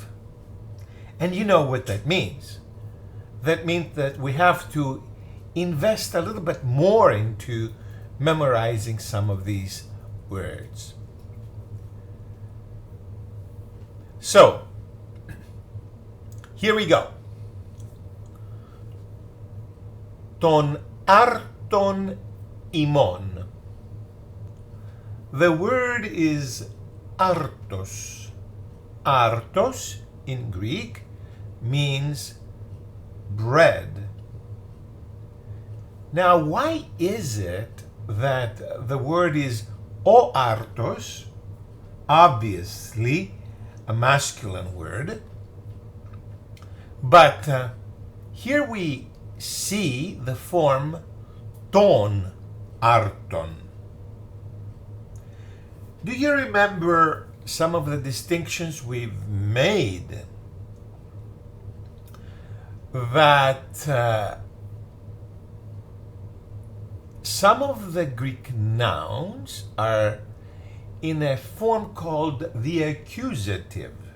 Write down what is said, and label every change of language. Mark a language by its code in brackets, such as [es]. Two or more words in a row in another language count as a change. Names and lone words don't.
[en] And you know what that means. That means that we have to invest a little bit more into memorizing some of these words. So, here we go. [el] Τον ἄρτον ἡμῶν. [en] The word is [el] ἄρτος. [en] Άρτος in Greek means bread. Now, why is it that the word is [el] o άρτος, [en] obviously a masculine word, but here we see the form [el] τον ἄρτον. [en] Do you remember some of the distinctions we've made? That some of the Greek nouns are in a form called the accusative.